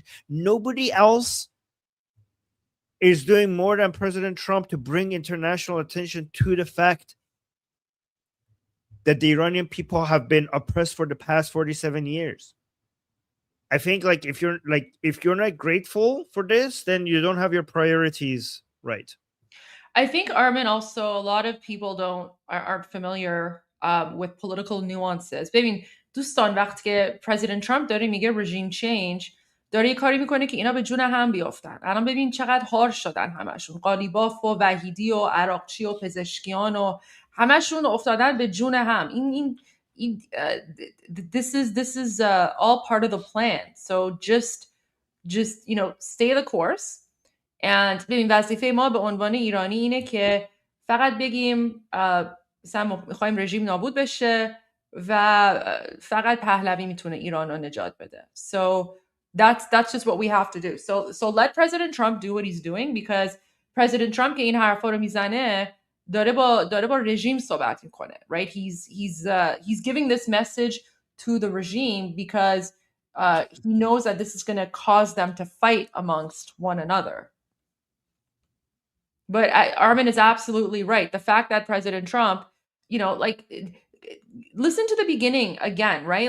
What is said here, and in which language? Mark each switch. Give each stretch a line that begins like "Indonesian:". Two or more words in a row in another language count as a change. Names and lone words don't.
English: Nobody else is doing more than President Trump to bring international attention to the fact that the Iranian people have been oppressed for the past 47 years. I think, like, if you're not grateful for this, then you don't have your priorities right. I think, Armin, also a lot of people aren't familiar with political nuances.
Persian: ببین دوستان، وقتی که پرزیدنت ترامپ داره میگه
English: regime change،
Persian: داره یه کاری میکنه که اینا به جون هم بیافتن. الان ببین چقدر هار شدن همشون، قالیباف و وحیدی و عراقچی و پزشکیان و همشون افتادن به جون هم.
English: This is all part of the plan. So just you know, stay the course.
Persian: And ببین وظیفه ما به عنوان ایرانی اینه که فقط بگیم مثلا میخوایم رژیم نابود بشه و فقط پهلوی میتونه ایران رو نجات بده.
English: So that's just what we have to do. So let President Trump do what he's doing, because President Trump
Persian: که این حرفا رو میزنه داره با رژیم صحبت میکنه,
English: right? He's giving this message to the regime because he knows that this is going to cause them to fight amongst one another. But Armin is absolutely right. The fact that President Trump, you know, like, listen to the beginning again, right?